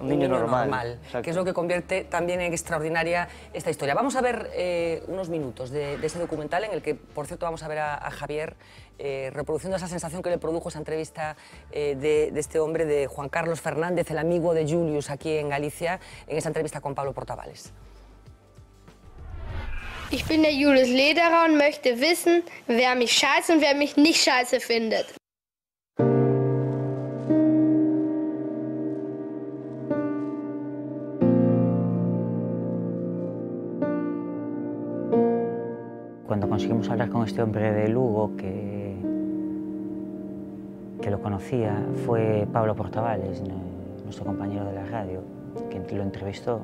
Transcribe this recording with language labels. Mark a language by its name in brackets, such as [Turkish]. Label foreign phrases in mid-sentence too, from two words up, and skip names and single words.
[Spanish] Un niño normal, que es lo que convierte también en extraordinaria esta historia. Vamos a ver unos minutos de ese documental, en el que, por cierto, vamos a ver a Javier reproduciendo esa sensación que le produjo esa entrevista de este hombre, de Juan Carlos Fernández, el amigo de Julius aquí en Galicia, en esa entrevista con Pablo Portavales. [German] Ich bin der Julius Lederer und möchte wissen, wer mich scheiße und wer mich nicht scheiße findet. [Spanish] Cuando conseguimos hablar con este hombre de Lugo, que lo conocía, fue Pablo Portavales, nuestro compañero de la radio, que lo entrevistó.